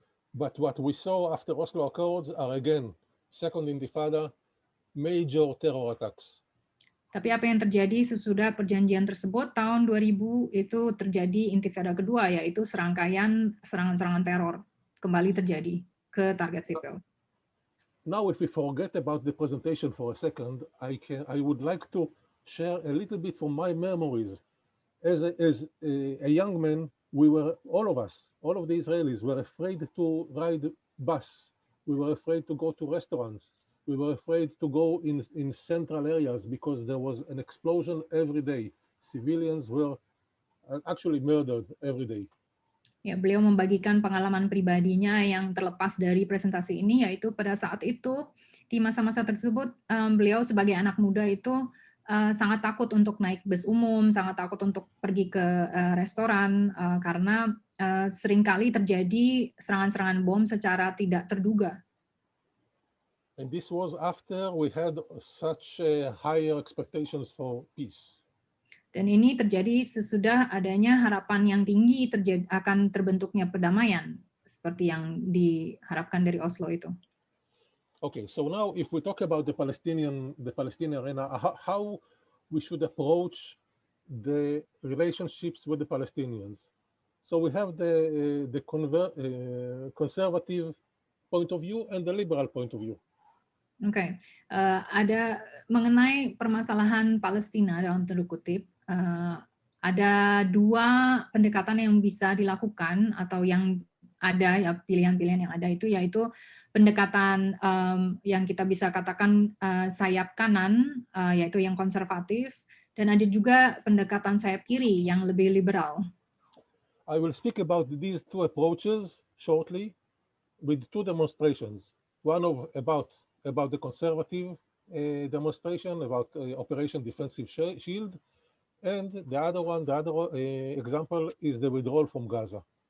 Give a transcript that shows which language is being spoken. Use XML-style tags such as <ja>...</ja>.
<en>But what we saw after Oslo Accords are again second intifada, major terror attacks.</en> <id>Tapi apa yang terjadi sesudah perjanjian tersebut tahun 2000 itu terjadi intifada kedua, yaitu serangkaian serangan-serangan teror kembali terjadi ke target sipil.</id> <en>Now, if we forget about the presentation for a second, I would like to share a little bit from my memories. As a young man, we were, all of the Israelis were afraid to ride bus. We were afraid to go to restaurants. We were afraid to go in central areas because there was an explosion every day. Civilians were actually murdered every day.</en> <id>Ya, beliau membagikan pengalaman pribadinya yang terlepas dari presentasi ini, yaitu pada saat itu, di masa-masa tersebut, beliau sebagai anak muda itu sangat takut untuk naik bus umum, sangat takut untuk pergi ke restoran, karena seringkali terjadi serangan-serangan bom secara tidak terduga.</id> <en>And this was after we had such higher expectations for peace.</en> <id>Dan ini terjadi sesudah adanya harapan yang tinggi akan terbentuknya perdamaian, seperti yang diharapkan dari Oslo itu.</id> <en>Okay, so now if we talk about the Palestinian arena, how we should approach the relationships with the Palestinians. So we have the conservative point of view and the liberal point of view.</en> <id>Oke, ada mengenai permasalahan Palestina dalam tanda kutip, ada dua pendekatan yang bisa dilakukan atau yang ada, ya pilihan-pilihan yang ada itu, yaitu pendekatan yang kita bisa katakan sayap kanan, yaitu yang konservatif, dan ada juga pendekatan sayap kiri yang lebih liberal.</id> <en>I will speak about these two approaches shortly with two demonstrations. One about the conservative demonstration about Operation Defensive Shield, and the other example is the withdrawal from Gaza.</en>